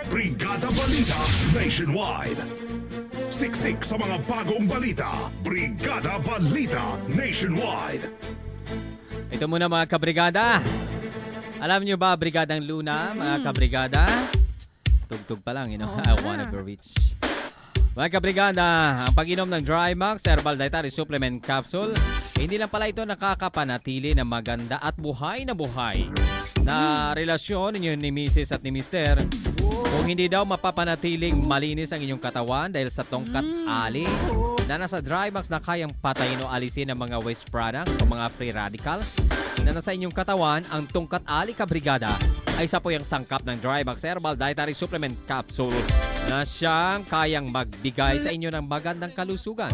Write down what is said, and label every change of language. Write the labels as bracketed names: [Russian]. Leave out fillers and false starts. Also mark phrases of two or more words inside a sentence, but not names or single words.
[Filipino] Balita Nationwide. Siksik sa mga bagong balita. Brigada Balita Nationwide. Ito muna mga kabrigada. Alam nyo ba, Brigadang Luna, mga kabrigada? Tugtog pa lang, [English] I wanna be rich. [Filipino] Mga kabrigada, ang pag-inom ng Drymax Herbal Dietary Supplement Capsule, hindi lang pala ito nakakapanatili ng maganda at buhay na relasyon ninyo ni Mrs. at ni Mr. Kung hindi daw mapapanatiling malinis ang inyong katawan dahil sa tongkat ali na nasa Drymax na kayang patayin o alisin ng mga [English] waste products [Filipino] o mga [English] free radicals [Filipino] na nasa inyong katawan, ang tongkat ali kabrigada ay isa po yung sangkap ng Drymax Herbal Dietary Supplement Capsule na siyang kayang magbigay sa inyo ng magandang kalusugan.